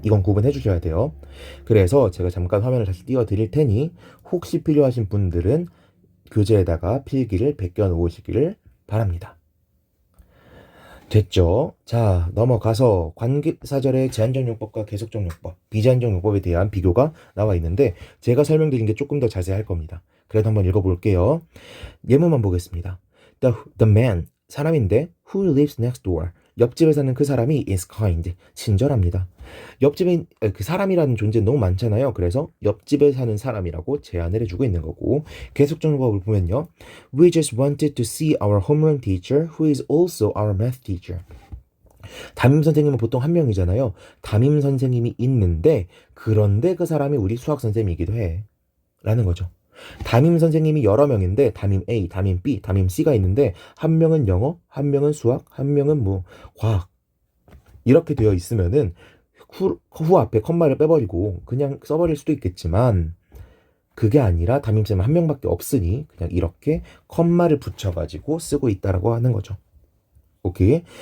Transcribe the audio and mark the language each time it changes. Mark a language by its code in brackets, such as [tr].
[ko] 이건 구분해 주셔야 돼요. 그래서 제가 잠깐 화면을 다시 띄워 드릴 테니 혹시 필요하신 분들은 교재에다가 필기를 베껴 놓으시기를 바랍니다. 됐죠? 자, 넘어가서 관계사절의 제한적 용법과 계속적 용법, 비제한적 용법에 대한 비교가 나와 있는데 제가 설명드린 게 조금 더 자세할 겁니다. 그래도 한번 읽어볼게요. 예문만 보겠습니다. [en] The man, [ko] 사람인데 [en] who lives next door, [ko] 옆집에 사는 그 사람이 [en] is kind, [ko] 친절합니다. 옆집에 그 사람이라는 존재 너무 많잖아요. 그래서 옆집에 사는 사람이라고 제안을 해주고 있는 거고 계속적 용법을 보면요. [en] We just wanted to see our homeroom teacher who is also our math teacher. [ko] 담임 선생님은 보통 한 명이잖아요. 담임 선생님이 있는데 그런데 그 사람이 우리 수학 선생님이기도 해. 라는 거죠. 담임 선생님이 여러 명인데 담임 A, 담임 B, 담임 C가 있는데 한 명은 영어, 한 명은 수학, 한 명은 과학 이렇게 되어 있으면은 후 앞에 컴마를 빼버리고 그냥 써버릴 수도 있겠지만 그게 아니라 담임쌤은 한 명밖에 없으니 그냥 이렇게 컴마를 붙여가지고 쓰고 있다라고 하는 거죠. 오케이.